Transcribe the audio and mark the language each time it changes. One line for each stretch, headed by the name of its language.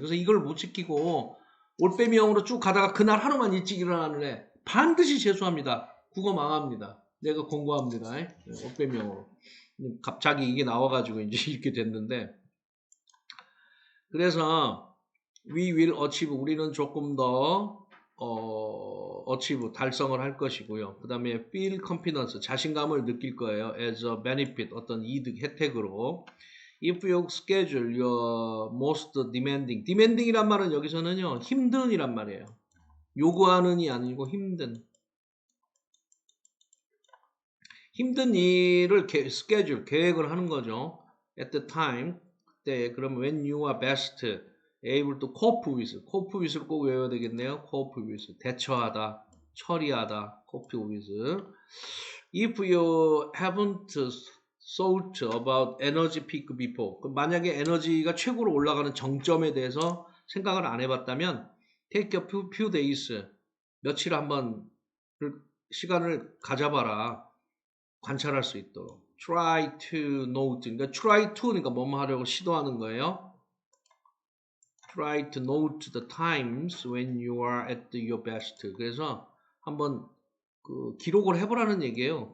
Korean: 그래서 이걸 못 지키고 올빼미형으로 쭉 가다가 그날 하루만 일찍 일어나는 애 반드시 재수합니다. 국어 망합니다. 내가 공부합니다. 올빼미형으로. 갑자기 이게 나와가지고 이제 이렇게 됐는데 그래서
English: we will achieve
Korean: 우리는 조금 더
English: achieve
Korean: 달성을 할 것이고요. 그 다음에
English: feel confidence
Korean: 자신감을 느낄 거예요.
English: as a benefit
Korean: 어떤 이득 혜택으로
English: if you schedule your most demanding이란 말은
Korean: 여기서는요 힘든이란 말이에요. 요구하는이 아니고 힘든 일을
English: schedule
Korean: 계획을 하는 거죠.
English: at the time
Korean: 그때 그러면
English: when you are best able to cope with를
Korean: 꼭 외워야 되겠네요.
English: cope with 대처하다 처리하다 cope with if you haven't thought about energy peak before
Korean: 만약에 에너지가 최고로 올라가는 정점에 대해서 생각을 안 해봤다면
English: take a few days
Korean: 며칠 한번 시간을 가져봐라 관찰할 수 있도록
English: try to note
Korean: 그러니까
English: try to
Korean: 그러니까 뭐뭐 하려고 시도하는 거예요.
English: try to note the times when you are at your best
Korean: 그래서 한번 그 기록을 해보라는 얘기예요.